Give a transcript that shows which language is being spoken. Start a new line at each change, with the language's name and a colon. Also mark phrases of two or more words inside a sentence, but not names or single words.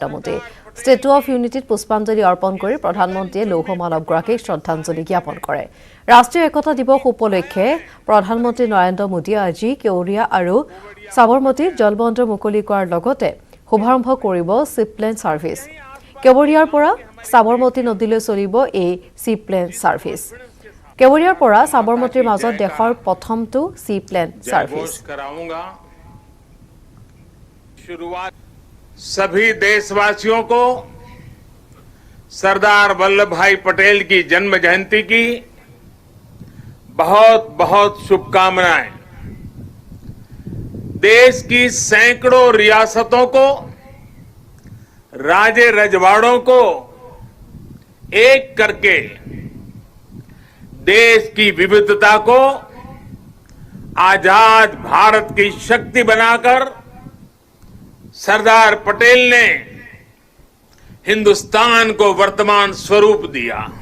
Assamese: মোদী ষ্টেচু অফ ইউনিটিত পুষ্পাঞ্জলি অৰ্পণ কৰি প্ৰধানমন্ত্ৰীয়ে লৌহ মানৱগৰাকীক শ্ৰদ্ধাঞ্জলি জ্ঞাপন কৰে ৰাষ্ট্ৰীয় একতা দিৱস উপলক্ষে প্ৰধানমন্ত্ৰী নৰেন্দ্ৰ মোদীয়ে আজি কেৱড়িয়া আৰু সাবৰমতীৰ জলবন্দৰ মুকলি কৰাৰ লগতে শুভাৰম্ভ কৰিব
English: seaplane service
Assamese: কেৱড়িয়াৰ পৰা সাবৰমতী নদীলৈ চলিব এই
English: seaplane service
Assamese: কেৱড়িয়াৰ পৰা সাবৰমতীৰ মাজত দেশৰ প্ৰথমটো
English: seaplane service
Hindi: कराऊंगा शुरुआत सभी देशवासियों को सरदार वल्लभ भाई पटेल की जन्म जयंती की बहुत बहुत शुभकामनाएं देश की सैकड़ों रियासतों को राजे रजवाड़ों को एक करके देश की विविधता को आजाद भारत की शक्ति बनाकर सरदार पटेल ने हिंदुस्तान को वर्तमान स्वरूप दिया।